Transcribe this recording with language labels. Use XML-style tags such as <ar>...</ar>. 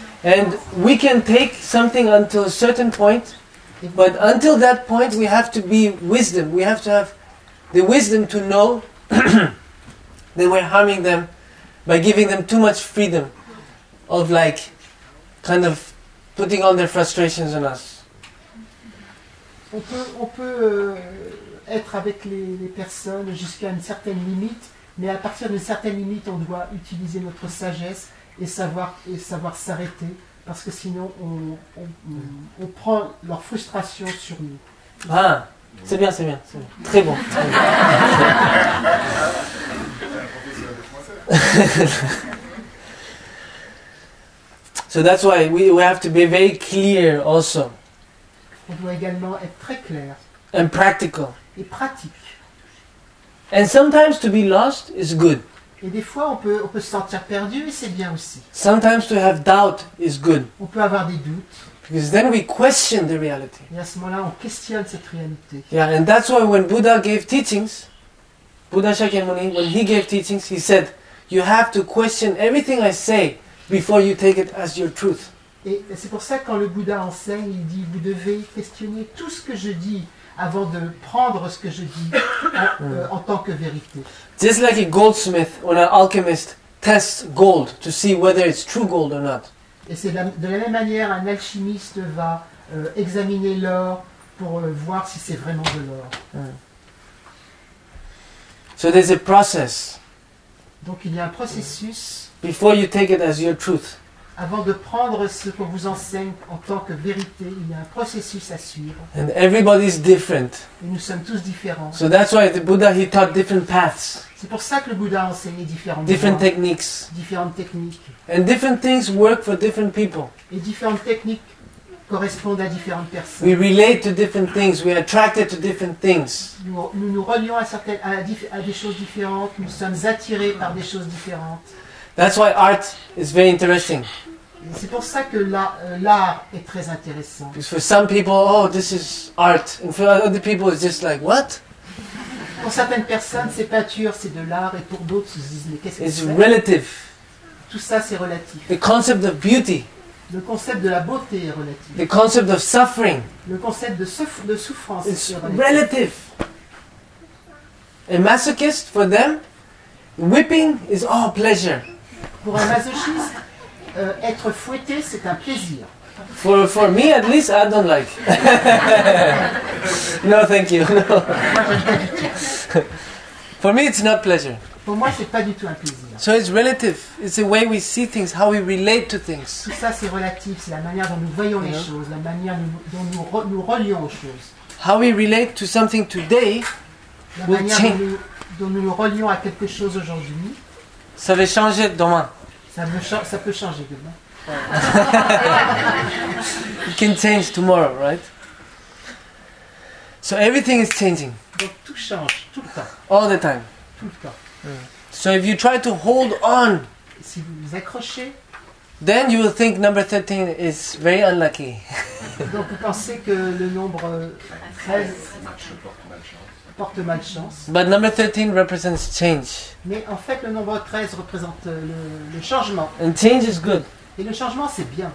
<en>And we can take something until a certain point, but until that point we have to be wisdom. We have to have the wisdom to know that we're harming them by giving them too much freedom of like kind of putting all their frustrations on us.</en> <fr>On peut être avec les personnes jusqu'à une certaine limite, mais à partir d'une certaine limite, on doit utiliser notre sagesse et savoir s'arrêter, parce que sinon on prend leur frustration sur nous. Ah, c'est bien. Très bon.</fr> <en>So that's why we have to be very clear also</en> <fr>On doit également être très clair</fr> <en>and practical.</en> <fr>et pratique.</fr> <en>And sometimes to be lost is good.</en> <fr>Et des fois, on peut se sentir perdu et c'est bien aussi.</fr> <en>Sometimes to have doubt is good.</en> <fr>On peut avoir des doutes</fr> <en>Because then we question the reality.</en> <fr>et à ce moment-là, on questionne cette réalité.</fr> <en>Yeah, and that's why when Buddha gave teachings, Buddha Shakyamuni, when he gave teachings, he said, you have to question everything I say before you take it as your truth.</en> <fr>Et c'est pour ça que quand le Bouddha enseigne, il dit, vous devez questionner tout ce que je dis avant de prendre ce que je dis en tant que vérité.</fr> <en>Just like a goldsmith or an alchemist tests gold to see whether it's true gold or not.</en> <fr>Et c'est de la même manière, un alchimiste va examiner l'or pour voir si c'est vraiment de l'or.</fr> <en>So there's a process.</en> <fr>Donc il y a un processus</fr> <en>Before you take it as your truth.</en> <fr>avant de prendre ce qu'on vous enseigne en tant que vérité. Il y a un processus à suivre.</fr> <en>And everybody's different.</en> <fr>Et nous sommes tous différents.</fr> <en>So that's why the Buddha, he taught different paths,</en> <fr>C'est pour ça que le Bouddha a enseigné différentes</fr> <en>different</en> <fr>voies,</fr> <en>techniques.</en> <fr>différentes techniques.</fr> <en>And different things work for different people.</en> <fr>Et différentes techniques correspondent à différentes personnes.</fr> <en>We relate to different things. We are attracted to different things.</en> <fr>Nous nous relions à des choses différentes, nous sommes attirés par des choses différentes.</fr> <en>That's why art is very interesting.</en> <fr>Et c'est pour ça que l'art est très intéressant.</fr> <en>Because for some people, oh, this is art. And for other people, it's just like, what?</en> <fr>Pour certaines personnes, c'est peinture, c'est de l'art, et pour d'autres, ils se disent, mais qu'est-ce que</fr> <en>It's</en> <fr>c'est?</fr> <en>relative.</en> <fr>Tout ça, c'est relatif.</fr> <en>The concept of beauty,</en> <fr>Le concept de la beauté est relatif.</fr> <en>the concept of suffering,</en> <fr>Le concept de souffrance</fr> <en>it's</en> <fr>est relatif.</fr> <en>relative. A masochist, for them, whipping is all pleasure.</en> <fr>Pour un masochiste, être fouetté, c'est un plaisir.</fr> <en>For me, at least, I don't like. No, thank you. No.</en> <fr>Moi, j'aime pas du tout.</fr> <en>For me, it's not pleasure.</en> <fr>Pour moi, c'est pas du tout un plaisir.</fr> <en>So it's relative. It's the way we see things, how we relate to things.</en> <fr>Tout ça, c'est relatif. C'est la manière dont nous voyons les choses, la manière dont nous relions aux choses.</fr> <en>How we relate to something today,</en> <fr>La</fr> <en>Will</en> <fr>manière</fr> <en>change.</en> <fr>dont nous nous relions à quelque chose aujourd'hui, ça va changer demain. ça peut changer demain.</fr> <en>It can change tomorrow, right? So everything is changing</en> <fr>Donc tout change, tout le temps,</fr> <en>all the time.</en> <fr>tout le temps.</fr> <en>So if you try to hold on,</en> <fr>Et si vous vous accrochez,</fr> <en>then you will think number 13 is very unlucky.</en> <fr>donc vous pensez que le nombre 13 porte malchance.</fr> <en>But number 13 represents change.</en> <fr>Mais en fait, le nombre 13 représente le changement.</fr> <en>And change is good.</en> <fr>Et le changement, c'est bien.</fr>